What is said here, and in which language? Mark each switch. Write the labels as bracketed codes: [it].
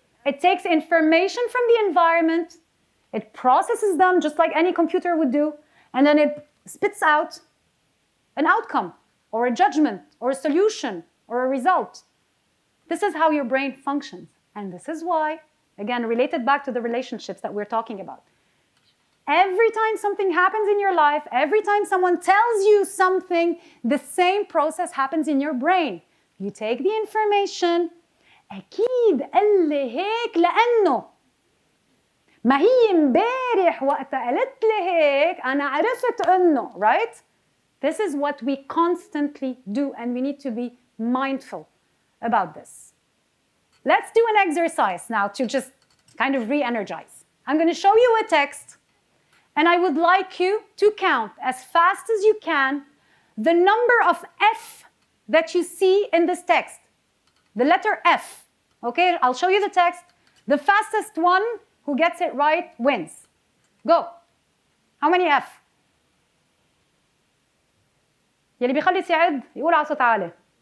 [en] It takes information from the environment, it processes them just like any computer would do, and then it spits out an outcome, or a judgment, or a solution, or a result. This is how your brain functions. And this is why, again, related back to the relationships that we're talking about. Every time something happens in your life, every time someone tells you something, the same process happens in your brain. You take the information. [ar] أكيد قال لي هيك لأنه ما هي امبارح وقت قالت لي هيك أنا عرفت إنه, right? [en] This is what we constantly do, and we need to be mindful about this. Let's do an exercise now to just kind of re-energize. I'm going to show you a text, and I would like you to count as fast as you can the number of F that you see in this text. The letter F. Okay, I'll show you the text. The fastest one who gets it right wins. Go. How many F? [ar] يلي بيخلص يعد يقول على صوت عالي.